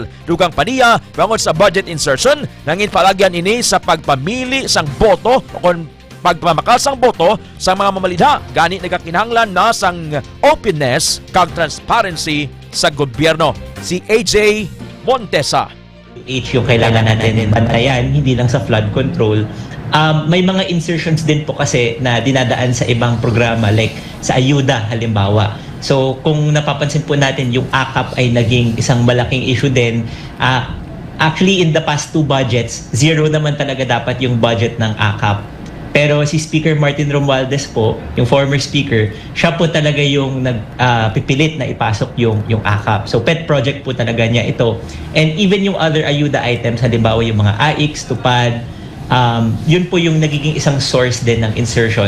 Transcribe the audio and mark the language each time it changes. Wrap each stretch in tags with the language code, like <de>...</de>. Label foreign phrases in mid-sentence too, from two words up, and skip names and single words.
<hil>Dugang paniya, bangon sa budget insertion, nangin palagyan ini sa pagpamili sang boto o kon pagpamakal sang boto sa mga mamalidha. Gani nagakinahanglan na sang openness kag transparency sa gobyerno. Si AJ Montesa.</hil> <tl>Yung kailangan natin bantayan, hindi lang sa flood control. May mga insertions din po kasi na dinadaan sa ibang programa like sa ayuda halimbawa. So kung napapansin po natin yung AKAP ay naging isang malaking issue din. Actually</tl> <en>in the past</en> <tl>2 budgets, zero naman talaga dapat yung budget ng AKAP. Pero si Speaker Martin Romualdez po, yung former speaker, siya po talaga yung nagpipilit na ipasok yung AKAP. So</tl> <en>pet project</en> <tl>po talaga niya ito.</tl> <en>And even</en> <tl>yung other ayuda items, halimbawa yung mga AIX, TUPAD, yun po yung nagiging isang source din ng insertion.</tl>